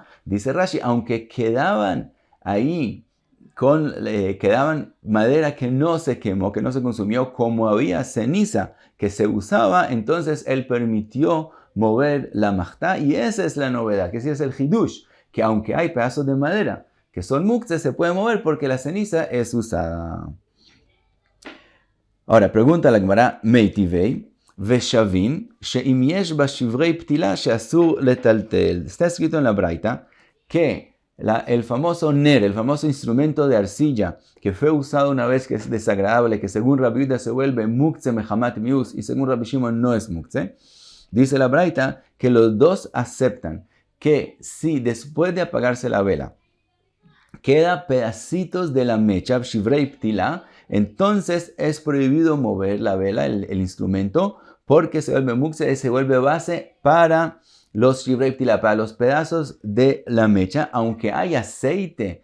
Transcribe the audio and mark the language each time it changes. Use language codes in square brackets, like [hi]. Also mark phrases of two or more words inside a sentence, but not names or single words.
[es] Dice Rashi, aunque quedaban ahí, quedaban madera que no se quemó, que no se consumió, como había ceniza que se usaba, entonces él permitió mover la mahta, y esa es la novedad, que sí es el hidush, que aunque hay pedazos de madera que son muktzeh, se puede mover porque la ceniza es usada. Ahora, pregunta la Gemara, [he] מיתיבי ושוין שאם יש בה שברי פתילה שאסור לטלטל. [es] Está escrito en la Braita que el famoso ner, el famoso instrumento de arcilla que fue usado una vez, que es desagradable, que según Rabbi Yehuda se vuelve [he] מוקצה מחמת מיאוס [es] y según Rabbi Shimon no es muktzeh, dice la Braita que los dos aceptan que si después de apagarse la vela queda pedacitos de la mecha, [he] שברי פתילה, [es] entonces es prohibido mover la vela, el instrumento, porque se vuelve muktzeh, se vuelve base para los [he] שברי פתילה, [es] para los pedazos de la mecha, aunque hay aceite.